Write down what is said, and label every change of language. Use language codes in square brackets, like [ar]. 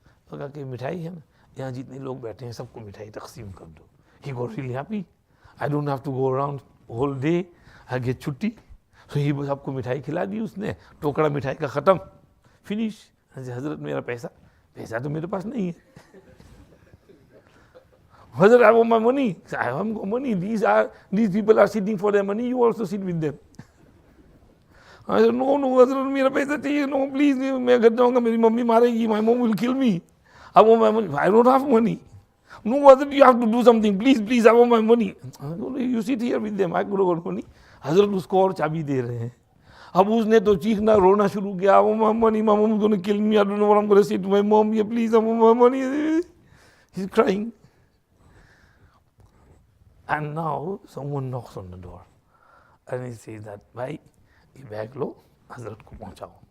[hi] तो कहा कि मिठाई है ना, यहाँ जितने लोग बैठे हैं सबको मिठाई तकसीम कर दो. [en] He got really happy. I don't have to go around whole day. I get chhutti. [hi] तो ये सबको मिठाई खिला दी उसने, टोकरा मिठाई का ख़त्म, फिनिश. हजरत मेरा पैसा तो मेरे पास नहीं है. [en] Hazrat, I want my money. I haven't got money. These people are sitting for their money. You also sit with them. I said, no, Hazrat, [hi] मेरा पैसा चाहिए. [en] No, please, [hi] मैं घर जाऊँगा, मेरी मम्मी मारेगी. [en] My mom will kill me. I want my money. I don't have money. No, Hazrat, you have to do something. Please, I want my money. You sit here with them. I could have got money. [hi] Hazrat उसको और चाबी दे रहे हैं. अब उसने तो चीखना रोना शुरू किया. [en] I want my money. My mom is going to kill me. I don't know what I'm going to say to my mom. Yeah, please, I want my money. He's crying. And now someone knocks on the door and he says that, [hi] bhai, ye bag lo, Hazrat ko pahunchao.